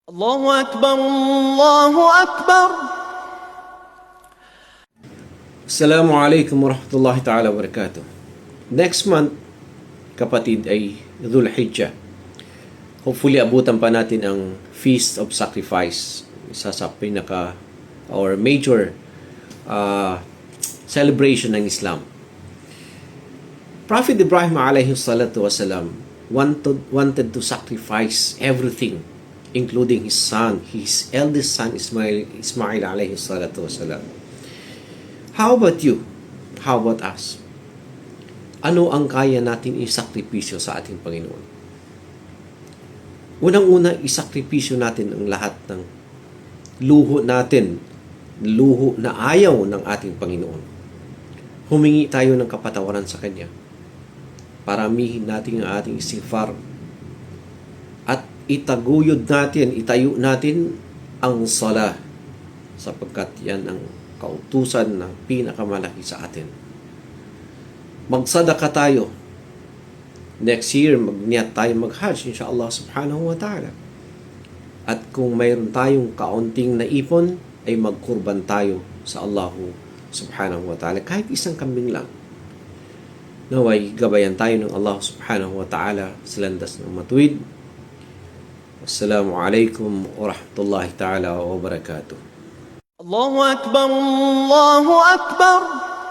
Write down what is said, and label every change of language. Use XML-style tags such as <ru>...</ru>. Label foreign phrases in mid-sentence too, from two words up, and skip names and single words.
<ar>الله أكبر الله أكبر. Assalamualaikum warahmatullahi ta'ala wabarakatuh.</ar> <en>Next month,</en> <tl>kapatid, ay Dhul Hijjah. Hopefully, abutan pa natin ang Feast of Sacrifice. Isa sa pinaka</tl> <en>or major celebration</en> <tl>ng Islam.</tl> <en>Prophet Ibrahim</en> <ar>alayhi salatu wasalam</ar> <en>wanted to sacrifice everything, including his son, his eldest son Ismail</en> <ar>alayhi salatu wasalam.</ar> <en>How about you? How about us?</en> <tl>Ano ang kaya natin isakripisyo sa ating Panginoon? Unang-una, isakripisyo natin ang lahat ng luho natin, luho na ayaw ng ating Panginoon. Humingi tayo ng kapatawaran sa Kanya. Paramihin natin ang ating istighfar. At itaguyod natin, itayo natin ang sala, sapagkat yan ang kautusan ng pinakamalaki sa atin. Magsadaka tayo.</tl> <en>Next year,</en> <tl>magniyat tayo mag-Hajj, insyaAllah</tl> <ar>subhanahu wa ta'ala.</ar> <tl>At kung mayroon tayong kaunting naipon, ay magkurban tayo sa Allahu</tl> <ar>subhanahu wa ta'ala.</ar> <tl>Kahit isang kambing lang. Naway, gabayan tayo ng Allah</tl> <ar>subhanahu wa ta'ala</ar> <tl>sa landas ng matuwid.</tl> <ar>Wassalamualaikum warahmatullahi ta'ala wabarakatuh. الله أكبر الله أكبر.</ar>